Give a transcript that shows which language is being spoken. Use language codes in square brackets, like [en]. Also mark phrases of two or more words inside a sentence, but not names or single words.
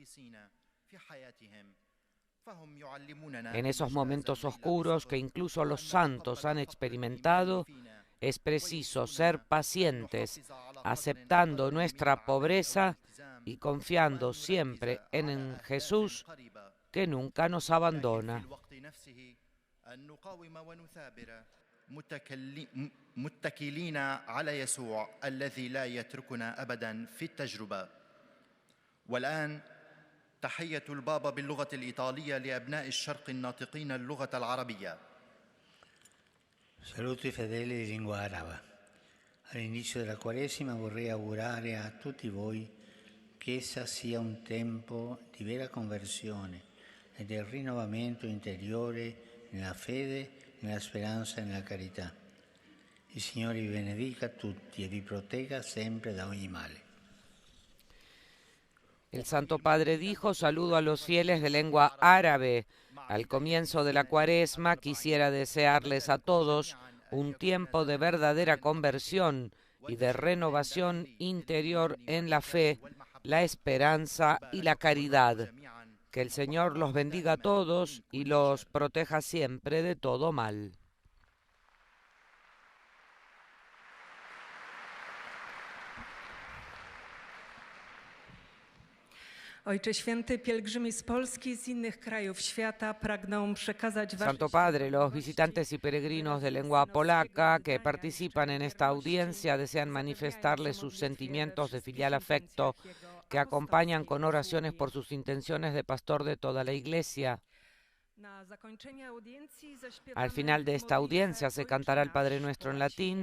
[es] En esos momentos oscuros que incluso los santos han experimentado, es preciso ser pacientes, aceptando nuestra pobreza y confiando siempre en Jesús, que nunca nos abandona. [ar] متكلين على يسوع الذي لا يتركنا أبدا في التجربة. والآن تحية البابا باللغة الإيطالية لأبناء الشرق الناطقين اللغة العربية. [it] Saluto i fedeli di lingua araba. All'inizio della Quaresima vorrei augurare a tutti voi che essa sia un tempo di vera conversione e del rinnovamento interiore nella fede, nella speranza e nella carità. Il Signore vi benedica tutti e vi protegga sempre da ogni male. [es] El Santo Padre dijo: saludo a los fieles de lengua árabe. Al comienzo de la Cuaresma quisiera desearles a todos un tiempo de verdadera conversión y de renovación interior en la fe, la esperanza y la caridad. Que el Señor los bendiga a todos y los proteja siempre de todo mal. [pl] Ojcze Święty, pielgrzymi z Polski i z innych krajów świata pragną przekazać [es] Santo Padre, los visitantes y peregrinos de lengua polaca que participan en esta audiencia desean manifestarles sus sentimientos de filial afecto que acompañan con oraciones por sus intenciones de pastor de toda la Iglesia. Al final de esta audiencia se cantará el Padre Nuestro en latín.